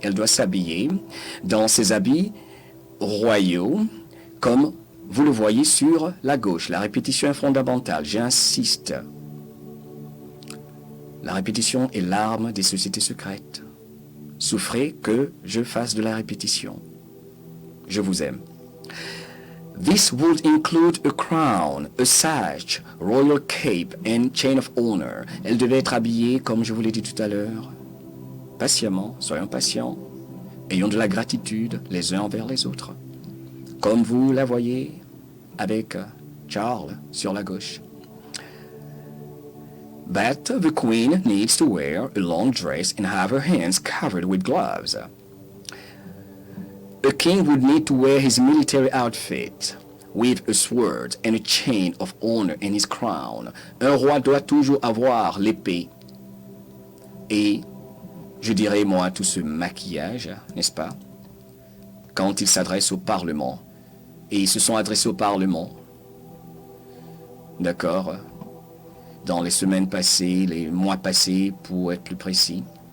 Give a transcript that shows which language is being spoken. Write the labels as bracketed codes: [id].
[fr] Elle doit s'habiller dans ses habits royaux, comme vous le voyez sur la gauche. La répétition est fondamentale, j'insiste. La répétition est l'arme des sociétés secrètes. Souffrez que je fasse de la répétition. Je vous aime. [en] This would include a crown, a sash, royal cape and chain of honor. [fr] Elle devait être habillée, comme je vous l'ai dit tout à l'heure, patiemment, soyons patients, ayons de la gratitude les uns envers les autres. Comme vous la voyez avec Charles sur la gauche. [en] But the queen needs to wear a long dress and have her hands covered with gloves. A king would need to wear his military outfit with a sword and a chain of honor in his crown. [fr] Un roi doit toujours avoir l'épée et, je dirais moi, tout ce maquillage, n'est-ce pas, quand il s'adresse au Parlement. Et ils se sont adressés au Parlement, d'accord, dans les semaines passées, les mois passés, pour être plus précis.